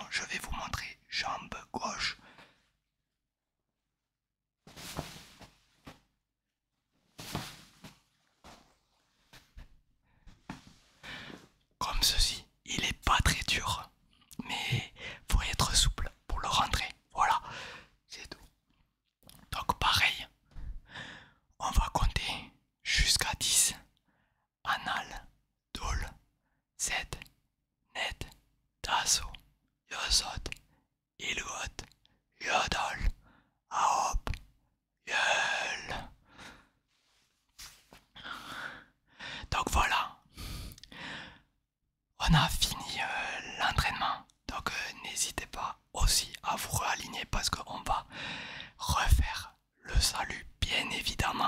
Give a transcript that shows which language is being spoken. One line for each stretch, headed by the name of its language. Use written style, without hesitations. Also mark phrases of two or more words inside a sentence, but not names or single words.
French: Je vais vous montrer jambe gauche. Comme ceci, il est pas très dur, mais faut être souple pour le rentrer. Voilà, c'est tout. Donc pareil, on va compter jusqu'à 10.
Korean: 하나, 둘, 7, 넷, 다섯, 여섯, 일곱, 여덟, 아홉, 열.
French: Donc voilà, on a fini l'entraînement. Donc n'hésitez pas aussi à vous réaligner parce qu'on va refaire le salut bien évidemment.